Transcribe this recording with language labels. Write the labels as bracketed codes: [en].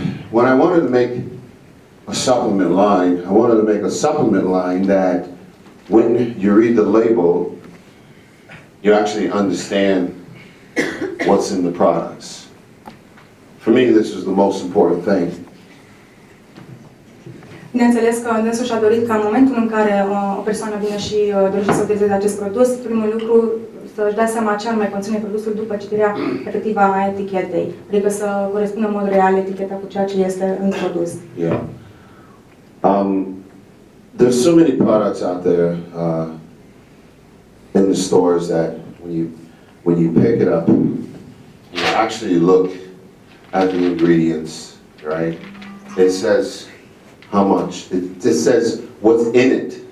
[en] When I wanted to make a supplement line, I wanted to make a supplement line that when you read the label, you actually understand what's in the products. For me, this is the most important thing. [ro] Bineînțeles că dânsul și-a dorit ca în momentul în care o persoană vine și dorește să utilizeze acest produs, primul lucru să-și dea seama ce anume conține produsul după citirea efectivă a etichetei. Adică să corespundă în mod real eticheta cu ceea ce este în produs. [en] Yeah. There's so many products out there in the stores that when you pick it up, you actually look at the ingredients, right? It says how much. It says what's in it.